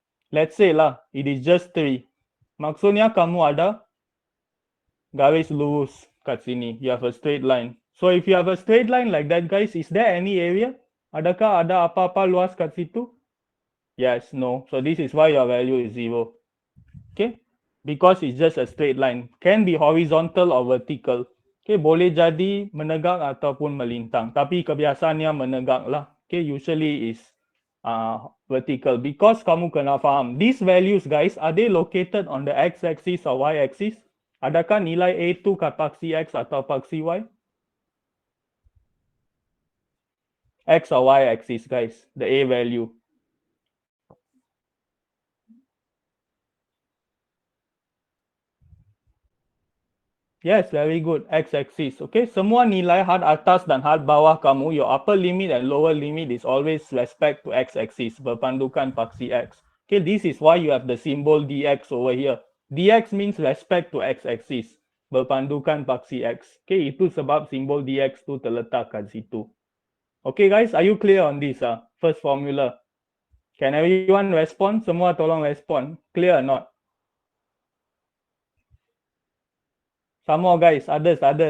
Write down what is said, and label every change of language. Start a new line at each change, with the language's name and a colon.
English: Let's say lah, it is just 3.
Malay: Maksudnya kamu ada garis lurus kat sini.
English: You have a straight line. So if you have a straight line like that, guys, is there any area?
Malay: Adakah ada apa-apa luas kat situ?
English: Yes, no. So this is why your value is 0. Okay, because it's just a straight line. Can be horizontal or vertical.
Malay: Okay, boleh jadi menegak ataupun melintang. Tapi kebiasaannya menegak lah.
English: Okay, usually is vertical. Because
Malay: kamu kena faham,
English: these values guys, are they located on the x-axis or y-axis?
Malay: Adakah nilai A tu kat paksi X atau paksi Y?
English: X or Y-axis guys, the A value. Yes, very good. X-axis. Okay,
Malay: semua nilai had atas dan had bawah kamu,
English: your upper limit and lower limit is always respect to X-axis,
Malay: berpandukan paksi X.
English: Okay, this is why you have the symbol dx over here. Dx means respect to X-axis,
Malay: berpandukan paksi X. Okay, itu sebab simbol dx tu terletak kat situ.
English: Okay guys, are you clear on this? First formula. Can everyone respond?
Malay: Semua tolong respond.
English: Clear or not? Some more guys, others.